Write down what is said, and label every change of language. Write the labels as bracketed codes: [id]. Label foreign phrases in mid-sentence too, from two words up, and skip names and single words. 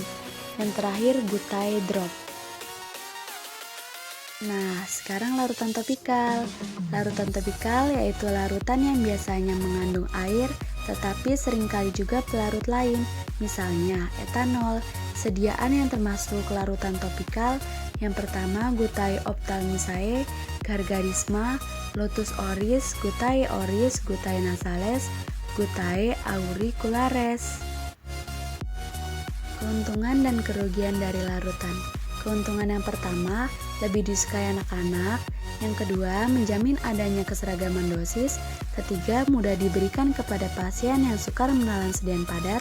[id] Yang terakhir, gutai drop. Nah, sekarang larutan topikal. Larutan topikal yaitu larutan yang biasanya mengandung air, tetapi seringkali juga pelarut lain, misalnya etanol. Sediaan yang termasuk larutan topikal yang pertama [la] gutai ophthalmicae, gargarisma, lotus oris, gutai oris, gutai nasales, gutai auriculares. [id] Keuntungan dan kerugian dari larutan. Keuntungan yang pertama, lebih disukai anak-anak. Yang kedua, menjamin adanya keseragaman dosis. Ketiga, mudah diberikan kepada pasien yang sukar menelan sediaan padat.